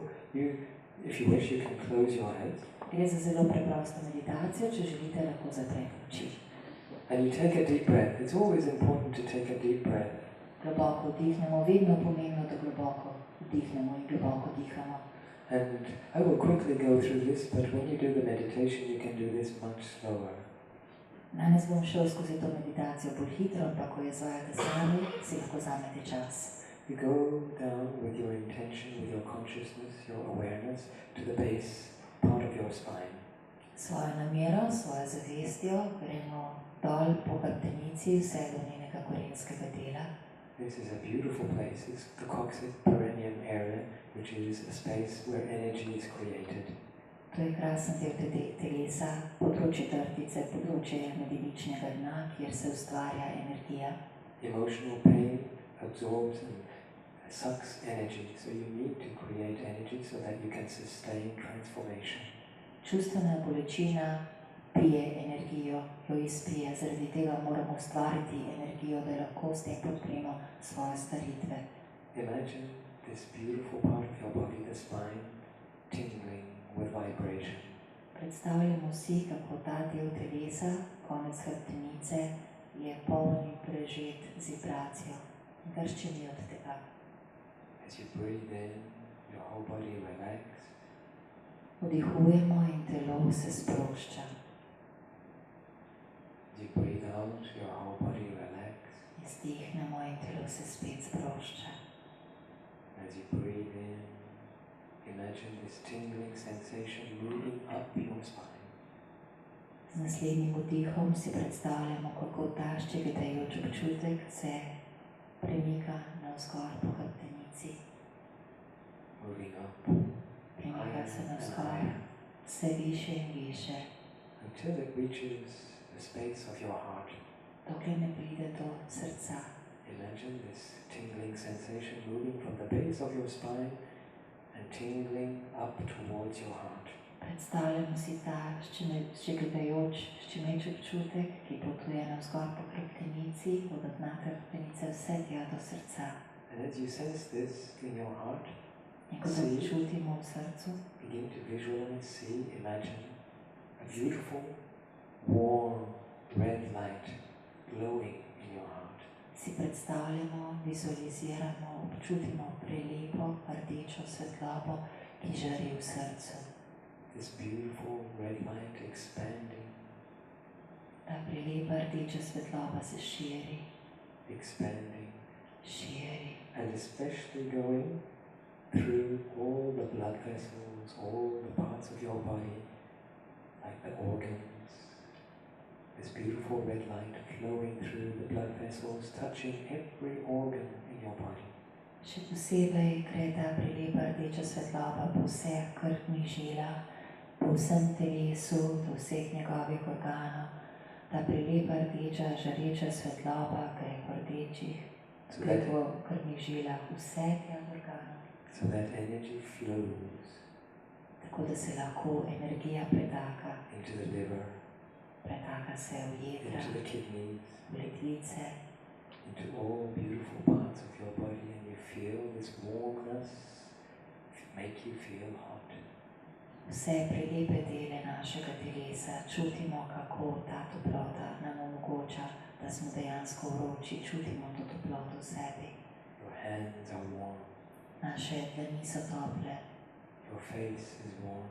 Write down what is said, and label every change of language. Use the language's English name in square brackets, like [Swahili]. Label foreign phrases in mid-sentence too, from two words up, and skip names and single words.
[English] If you wish, you can close your eyes. [Slovenian] Gre za zelo preprosto meditacijo, če želite, lahko zaprete oči. [English] And you take a deep breath. It's always important to take a deep breath. [Slovenian] Globoko vdihnemo, vedno pomembno, da globoko vdihnemo in globoko dihamo. [English] And I will quickly go through this, but when you do the meditation, you can do this much slower. [Slovenian] Danes bom šel skozi to meditacijo bolj hitro, ampak ko jo izvajate sami, si lahko vzamete čas. [English] You go down with your intention, with your consciousness, your awareness, to the base part of your spine. [Slovenian] Svojo namero, svojo zavestjo gremo dol po hrbtenici, vse do njenega korenskega dela. [English] This is a beautiful place. It's the coccyx perineum area, which is a space where energy is created. [Slovenian] To je krasen del telesa, področje trtice, področje medeničnega dna, kjer se ustvarja energija. [English] Emotional pain absorbs and sucks energy, so you need to create energy so that you can sustain transformation. [Slovenian] Čustvena bolečina pije energijo, jo izpije, zaradi tega moramo ustvariti energijo, da lahko s tem podpremo svoje staritve. [English] Imagine this beautiful part of your body, the spine, vibration. [Slovenian] Predstavljamo si, kako ta del telesa, konec hrbtenice, je poln in prežet z vibracijo. Grščini od tega. [English] As you breathe in, your whole body relaxes. [Slovenian] Vdihujemo in telo se sprošča. [English] As you breathe out, your whole body relaxes. [Slovenian] Izdihnemo in telo se spet sprošča. [English] As you breathe in, imagine this tingling sensation moving up your spine. [Slovenian] Z naslednjim vdihom si predstavljamo, kako ta ščegotajoč občutek se premika navzgor po hrbtenici. [English] Moving up. [Slovenian] Premika se navzgor, vse više in više. [English] Until it reaches the space of your heart. [Slovenian] Dokler ne pride do srca. [English] Imagine this tingling sensation moving from the base of your spine and tingling up towards your heart. [Slovenian] Predstavljamo si ta ščegotajoč, ščemeč občutek, ki potuje navzgor po hrbtenici, od dna hrbtenice vse tja do srca. [English] And as you sense this in your heart, [Slovenian] In ko to čutimo v srcu, [English] begin to visualize, see, imagine a beautiful, warm, red light glowing in your heart. [Slovenian] si predstavljamo, vizualiziramo, občutimo prelepo, rdečo svetlobo, ki žari v srcu. [English] This beautiful red light expanding. [Slovenian] Ta prelepa rdeča svetloba se širi, [English] Expanding. [Slovenian] širi. [English] And especially going through all the blood vessels, all the parts of your body, like the organs. This beautiful red light flowing through the blood vessels, touching every organ in your body. [Slovenian] Še posebej gre ta prelepa rdeča svetloba po vseh krvnih žilah, po vsem telesu, do vseh njegovih organov. Ta prelepa rdeča, žareča svetloba gre po rdečih, gre po krvnih žilah, vse tja organov. [English] So that energy flows [Slovenian] Tako da se lahko energija pretaka, [English] into the liver, [Slovenian] pretaka se v jedra, [English] into the kidneys, [Slovenian] v ledvice, [English] into all beautiful parts of your body, and you feel this warmness make you feel hot. [Slovenian] vse prelepe dele našega telesa, čutimo, kako ta toplota nam omogoča, da smo dejansko vroči, čutimo to toploto v sebi. [English] Your hands are warm, [Slovenian] Naše dlani so tople, [English] your face is warm.